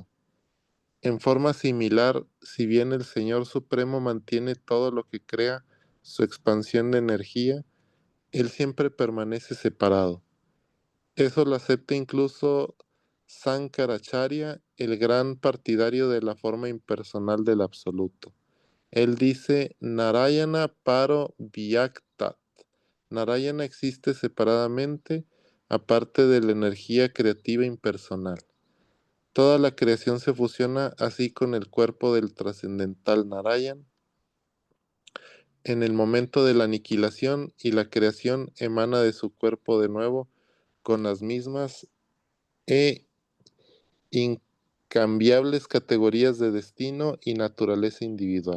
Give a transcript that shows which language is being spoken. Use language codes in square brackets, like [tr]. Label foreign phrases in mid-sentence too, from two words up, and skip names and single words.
[es] En forma similar, si bien el Señor Supremo mantiene todo lo que crea su expansión de energía, Él siempre permanece separado. Eso lo acepta incluso Sankaracharya, el gran partidario de la forma impersonal del absoluto. Él dice, [sa] Narayana paro vyaktat. [es] Narayana existe separadamente, aparte de la energía creativa impersonal. Toda la creación se fusiona así con el cuerpo del trascendental Narayan en el momento de la aniquilación, y la creación emana de su cuerpo de nuevo con las mismas e incambiables categorías de destino y naturaleza individual.